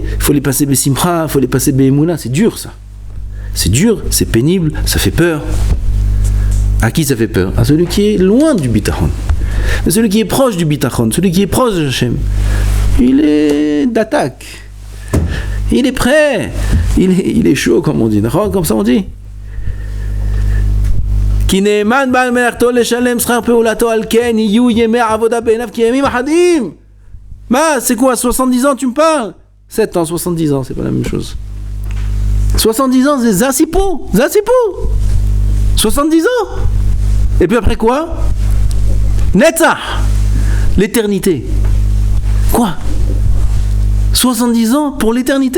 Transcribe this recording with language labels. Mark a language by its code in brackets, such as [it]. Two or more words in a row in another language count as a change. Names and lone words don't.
[fr] Il faut les passer besimcha, il faut les passer be'emouna, c'est dur ça. C'est dur, c'est pénible, ça fait peur. À qui ça fait peur ? À celui qui est loin du bitachon. Mais celui qui est proche du bitachon, celui qui est proche de Hachem, il est d'attaque. Il est prêt. Il est chaud, comme on dit. Comme ça on dit. [he] כי נאמן בעל מלאכתו לשלם שכר פעולתו על כן יהיו ימי עבודה בעיניו כי ימים אחדים. [fr] C'est quoi, 70 ans tu me parles ? 7 ans, 70 ans, c'est pas la même chose. 70 ans, c'est Zassipo 70 ans. Et puis après quoi ? Netzach, l'éternité. Quoi ? 70 ans pour l'éternité ?